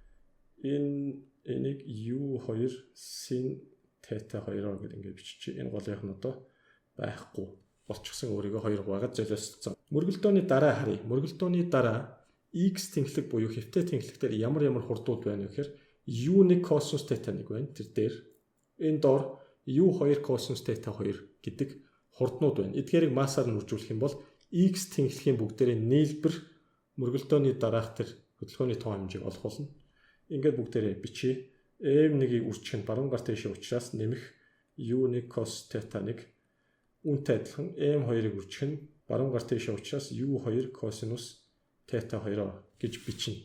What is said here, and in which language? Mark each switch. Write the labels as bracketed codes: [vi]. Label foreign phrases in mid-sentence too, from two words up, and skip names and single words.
[mn] Энийг U2 sin тета 2-оор гэдэг ингээд биччихье. Энэ голынх нь одоо байхгүй болчихсон өөрийгөө 2 байгаад золиосцсон. Мөргөлдөөний дараа харъя. Мөргөлдөөний дараа x тэнхлэг буюу хэвтэй тэнхлэг дээр ямар хурдууд байна вэ гэхээр u1 cosine θ 1 байна. Тэр дээр энэ доор u2 cosine θ 2 гэдэг хурднууд байна. Эдгээрийг массаар нь үржүүлэх юм бол x тэнхлэгийн бүгдээрээ нийлбэр мөргөлдөөний дараах тэр хөдөлгөөний тоо хэмжээг олох болно. Ингээд бүгдээрээ бичье. m1-ийг үржих нь баруун гар тийшээ учраас нэмэх u1 cos θ 1 үүнтэй адилхан m2-ыг үржих нь баруун гар тийшээ учраас u2 cosinus θ 2 гэж бичнэ.